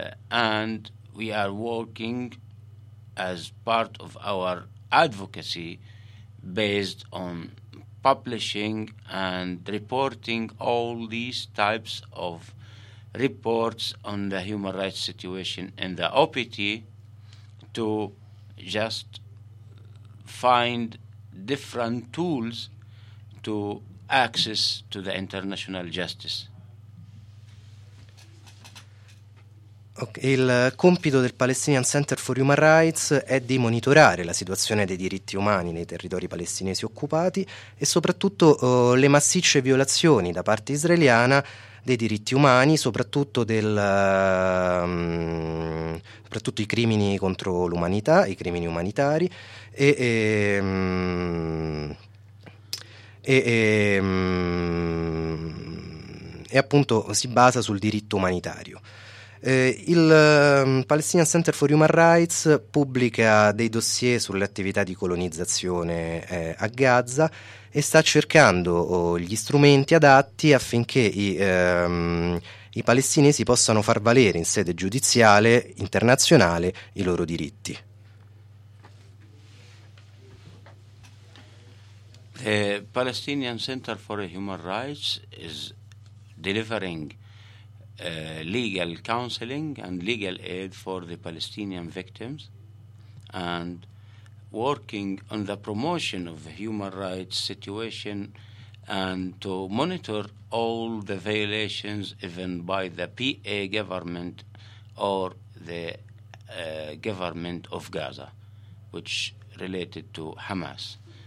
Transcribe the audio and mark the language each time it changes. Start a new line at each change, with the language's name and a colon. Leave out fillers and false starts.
English: And we are working as part of our advocacy based on publishing and reporting all these types of reports on the human rights situation in the OPT to just find different tools to access to the international justice. Okay.
Italian: Il compito del Palestinian Center for Human Rights è di monitorare la situazione dei diritti umani nei territori palestinesi occupati e soprattutto le massicce violazioni da parte israeliana dei diritti umani, soprattutto soprattutto i crimini contro l'umanità, i crimini umanitari e appunto si basa sul diritto umanitario. Il Palestinian Center for Human Rights pubblica dei dossier sulle attività di colonizzazione a Gaza e sta cercando gli strumenti adatti affinché i palestinesi possano far valere in sede giudiziale internazionale i loro diritti.
English: The Palestinian Center for Human Rights is delivering legal counseling and legal aid for the Palestinian victims, and working on the promotion of the human rights situation and to monitor all the violations even by the PA government or the government of Gaza, which related to Hamas.